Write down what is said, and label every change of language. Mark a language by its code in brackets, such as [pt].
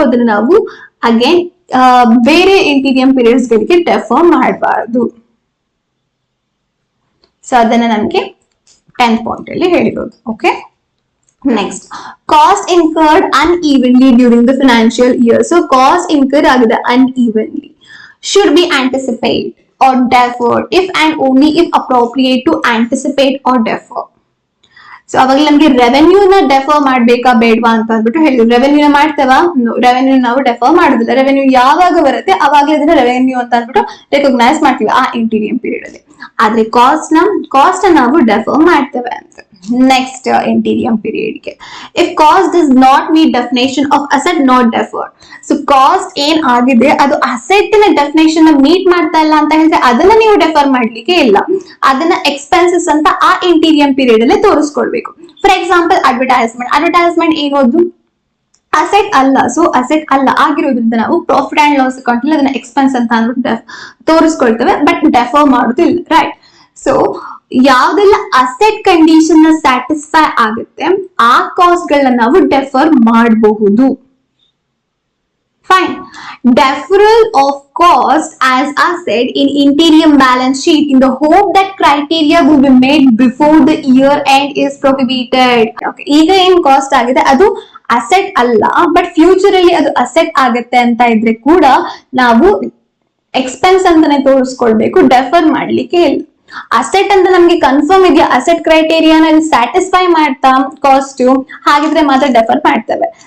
[kn] ಅದನ್ನ ನಾವು ಅಗೇನ್ ಬೇರೆ ಇಂಟೀರಿಯಂ ಪೀರಿಯಡ್ಸ್ ಗಳಿಗೆ ಡೆಫರ್ ಮಾಡಬಾರ್ದು. ಸೊ ಅದನ್ನ ನಮ್ಗೆ 10th ಪಾಯಿಂಟ್ ಅಲ್ಲಿ ಹೇಳಿರೋದು. Okay, next, [en] Cost incurred unevenly during the financial year. [kn] So cost incur ಆಗಿದೆ ಅನ್ಇವನ್ಲಿ, [en] should be anticipate or deferred if and only if appropriate to anticipate or defer. [kn] So ಅವಾಗ ನಮ್ಗೆ revenue ನ defer ಮಾಡ್ಬೇಕಾ ಬೇಡವಾ ಅಂತ ಅಂದ್ಬಿಟ್ಟು ಹೇಳಿದ್ರು. ರೆವೆನ್ಯೂ ಮಾಡ್ತೇವಾ? ರೆವೆನ್ಯೂ ನಾವು ಡೆಫರ್ ಮಾಡುದಿಲ್ಲ. ರೆವೆನ್ಯೂ ಯಾವಾಗ ಬರುತ್ತೆ ಅವಾಗಲೇ ಅದನ್ನ ರೆವೆನ್ಯೂ ಅಂತ ಅಂದ್ಬಿಟ್ಟು ರೆಕಗ್ನೈಸ್ ಮಾಡ್ತೀವಿ ಆ ಇಂಟೀರಿಯಂ ಪೀರಿಯಡ್ ಅಲ್ಲಿ. ಆದ್ರೆ ಕಾಸ್ಟ್ ನಾವು ಡೆಫರ್ ಮಾಡ್ತೇವೆ ಅಂತ. ನೆಕ್ಸ್ಟ್ ಇಂಟೀರಿಯಂ ಪೀರಿಯಡ್ ಗೆ, [en] If cost does not meet definition of asset not deferred. [kn] So cost ಏನ್ ಆಗಿದೆ ಅದು ಅಸೆಟ್ ನ ಡೆಫಿನೇಷನ್ ಮೀಟ್ ಮಾಡ್ತಾ ಇಲ್ಲ ಅಂತ ಹೇಳಿದ್ರೆ ಅದನ್ನ ನೀವು ಡೆಫರ್ ಮಾಡ್ಲಿಕ್ಕೆ ಇಲ್ಲ, ಅದನ್ನ ಎಕ್ಸ್ಪೆನ್ಸಸ್ ಅಂತ ಆ ಇಂಟೀರಿಯಂ ಪೀರಿಯಡ್ ಅಲ್ಲಿ ತೋರಿಸ್ಕೊಳ್ಬೇಕು. [en] for example [kn] ಅಡ್ವರ್ಟೈಸ್ಮೆಂಟ್ ಏನೋದು ಅಸೆಟ್ ಅಲ್ಲ, ಸೊ ಅಸೆಟ್ ಅಲ್ಲ ಆಗಿರೋದ್ರಿಂದ ನಾವು ಪ್ರಾಫಿಟ್ ಅಂಡ್ ಲಾಸ್ ಅಕೌಂಟ್ ಅಲ್ಲಿ ಅದನ್ನ ಎಕ್ಸ್ಪೆನ್ಸ್ ಅಂತ ಅಂದ್ಬಿಟ್ಟು ತೋರಿಸ್ಕೊಳ್ತೇವೆ, ಬಟ್ ಡೆಫರ್ ಮಾಡುದಿಲ್ಲ, ರೈಟ್. ಸೊ ಯಾವ್ದೆಲ್ಲ ಅಸೆಟ್ ಕಂಡೀಷನ್ ನ ಸ್ಯಾಟಿಸ್ಫೈ ಆಗುತ್ತೆ ಆ ಕಾಸ್ಟ್ ಗಳನ್ನ ನಾವು ಡೆಫರ್ ಮಾಡಬಹುದು. Fine. [en] Deferral of cost as asset in interim balance sheet in the hope that criteria will be made before the year end is prohibited. [kn] Okay, ಈಗ ಏನ್ cost ಆಗಿದೆ ಅದು ಅಸೆಟ್ ಅಲ್ಲ, ಬಟ್ ಫ್ಯೂಚರ್ ಅಲ್ಲಿ ಅದು ಅಸೆಟ್ ಆಗುತ್ತೆ ಅಂತ ಇದ್ರೆ ಕೂಡ ನಾವು ಎಕ್ಸ್ಪೆನ್ಸ್ ಅಂತಾನೆ ತೋರಿಸ್ಕೊಳ್ಬೇಕು, ಡೆಫರ್ ಮಾಡ್ಲಿಕ್ಕೆ ಇಲ್ಲ. ಅಸೆಟ್ ಅಂತ ನಮ್ಗೆ ಕನ್ಫರ್ಮ್ ಇದೆಯಾ, ಅಸೆಟ್ ಕ್ರೈಟೇರಿಯಾನ ಸ್ಯಾಟಿಸ್ಫೈ ಮಾಡ್ತಾ ಕಾಸ್ಟ್, ಹಾಗಿದ್ರೆ ಮಾತ್ರ ಡೆಫರ್ ಮಾಡ್ತೇವೆ.